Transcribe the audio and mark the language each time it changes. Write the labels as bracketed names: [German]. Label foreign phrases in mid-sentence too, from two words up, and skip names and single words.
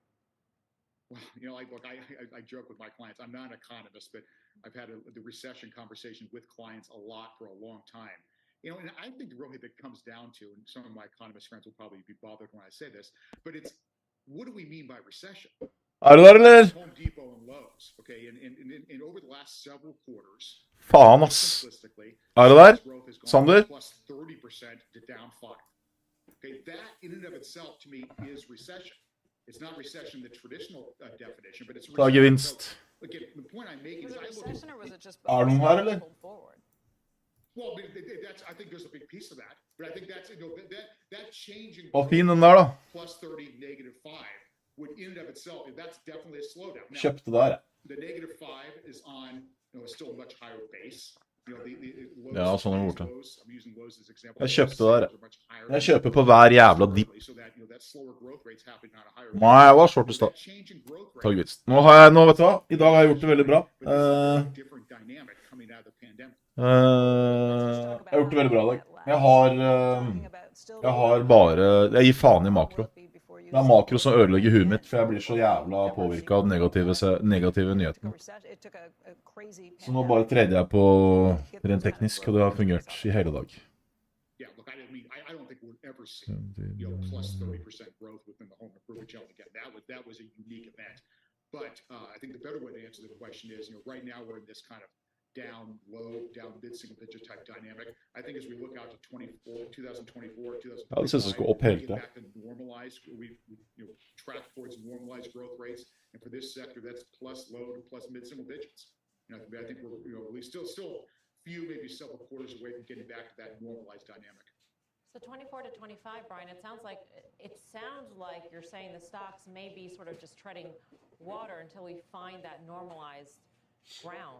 [English] Well, I joke with my clients. I'm not an economist, but I've had the recession conversation with clients a lot for a long time. And I think really that comes down to, and some of my economist friends will probably be bothered when I say this, but it's what do we mean by recession? [Norwegian] Er du der, eller? [English] Home Depot and Lowe's, okay, and over the last several quarters. [Norwegian] Faen, ass. Er du der? Sander? [English] Plus 30% to down 5. Okay, that in and of itself to me is recession. It's not recession in the traditional definition, but it's recession. [Norwegian] Da gevinst. [English] So, again, the point I'm making is recession, or was it just [Norwegian] Er du her, eller? [English] Well, I think there's a big piece of that, but I think that's that change in [Norwegian] Hva fin den der, da. [English] plus 30, negative 5 would in and of itself, that's definitely a slowdown. Now, [Norwegian] Kjøpte der. [English] the negative 5 is on, still a much higher base. [Norwegian] Ja, sånn har jeg gjort det. [English] I'm using Lowe's as an example. [Norwegian] Jeg kjøpte der. Jeg kjøper på hver jævla dipp. Nei, jeg var short i stad. Ta gevinst. Nå, vet du hva? I dag har jeg gjort det veldig bra. Jeg har gjort det veldig bra i dag. Jeg har bare... Jeg gir faen i makro. Det er makro som ødelegger huet mitt, for jeg blir så jævla påvirket av den negative nyheten. Så nå bare trader jeg på rent teknisk, og det har fungert i hele dag. [English] I don't think we'll ever see plus 30% growth within the home improvement channel again. That was a unique event. But I think the better way to answer the question is, right now we're in this kind of down low, down mid-single digit type dynamic. I think as we look out to 2024, 2025, [Norwegian] Ja, det ser ut som det skal opp hele tiden. [English] back to normalize, we track towards normalized growth rates, and for this sector, that's plus low to plus mid-single digits. I think we're at least still few, maybe several quarters away from getting back to that normalized dynamic. So 24 to 25, Brian, it sounds like you're saying the stocks may be sort of just treading water until we find that normalized ground.